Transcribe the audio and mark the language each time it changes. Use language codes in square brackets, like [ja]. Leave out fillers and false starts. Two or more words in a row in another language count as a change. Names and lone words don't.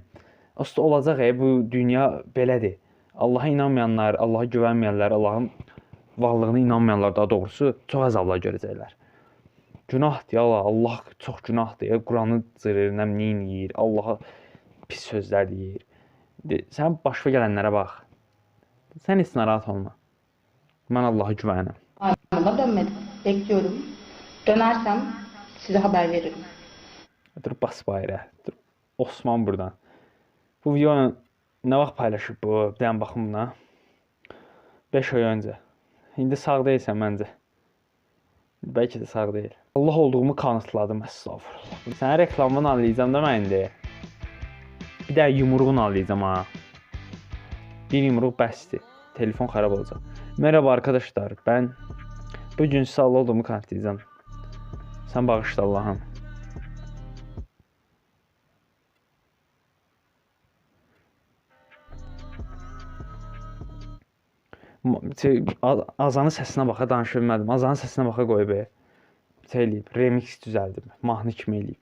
[az] Aslında olacaq bu dünya belədir. Allaha inanmayanlar, Allaha güvənməyənlər, Allahın varlığına inanmayanlar daha doğrusu çox əzablar görəcəklər. Günahdır ya Allah çox günahdır. Quranı cırır, nə bilim yeyir, Allaha pis sözlər deyir. Sən başına gələnlərə bax. Sən heç narahat olma. Mən Allaha güvənirəm. [tr] Anama dönmedim. Bekliyorum. Dönersem size haber veririm. Dur bas bayrağı. Dur. Osman buradan. [az] Bu videonu nə vaxt paylaşıb bu? Bir dənə baxım buna. 5 ay öncə. İndi sağ deyilsən məncə. Bəlkə də sağ deyil. [tr] Allah olduğumu kanıtladım, [az] əstəğfurullah. Sənə reklamını anlayacağım da mən indi. Bir də yumruğunu anlayacağım ha. Bir yumruq bəsdir. Telefon xarab olacaq. [tr] Merhaba arkadaşlar, ben bugün size Allah olduğumu kanıtlayacağım. Sen bağışla Allah'ım. [az] Azanın səsinə baxa danışa bilmədim. Azanın səsinə baxa qoyub. Eləyib, remix düzəldib, mahnı kimi eləyib.